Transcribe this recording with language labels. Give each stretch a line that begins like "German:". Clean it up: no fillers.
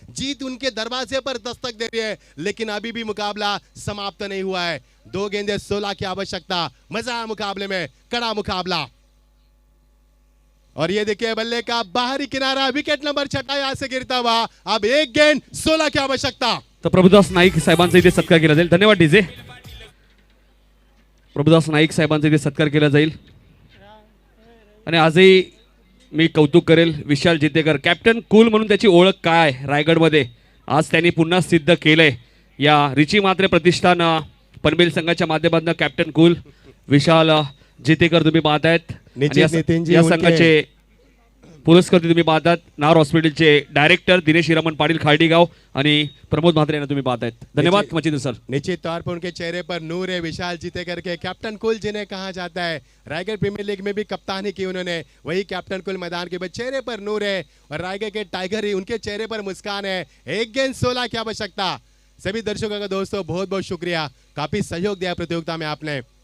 Hindi: जीत उनके दरवाजे पर दस्तक दे रही है लेकिन अभी भी मुकाबला समाप्त नहीं हुआ है। 2 गेंदे 16 की आवश्यकता। मजा आया मुकाबले में, कड़ा मुकाबला। और ये देखिए बल्ले का बाहरी किनारा, विकेट नंबर 6 यहां से गिरता हुआ। अब 1 गेंद 16 की आवश्यकता।
Marathi: तर प्रभुदास नाईक साहेबांचा इथे सत्कार केला जाईल. धन्यवाद डीजे. प्रभुदास नाईक साहेबांचा इथे सत्कार केला जाईल. आणि आजही मी कौतुक करेल विशाल जितेकर, कॅप्टन कूल म्हणून त्याची ओळख काय रायगडमध्ये आज त्यांनी पुन्हा सिद्ध केलंय. या रिची मात्रे प्रतिष्ठान पनवेल संघाच्या माध्यमातून कॅप्टन कूल विशाल जितेकर तुम्ही पाहतायत. आणि नितीनजी या
Hindi: उनके-
Marathi: संघाचे पुरस्कार तुम्ही पाहतात नार हॉस्पिटलचे डायरेक्टर दिनेश हिरामन पाटील खार्डीगाव आणि प्रमोद म्हात्रे यांना तुम्ही पाहतायत.
Hindi: धन्यवाद मचिंद्र सर. निश्चित तौर पर उनके चेहरे पर नूर है विशाल जितेकर के। कैप्टन कुल जिन्हें कहा जाता है, रायगढ़ प्रीमियर लीग में भी कप्तानी की उन्होंने, वही कैप्टन कुल मैदान के चेहरे पर नूर है। और रायगढ़ के टाइगर ही उनके चेहरे पर मुस्कान है। 1 गेंद 16 की आवश्यकता। सभी दर्शकों का दोस्तों बहुत बहुत शुक्रिया, काफी सहयोग दिया प्रतियोगिता में आपने।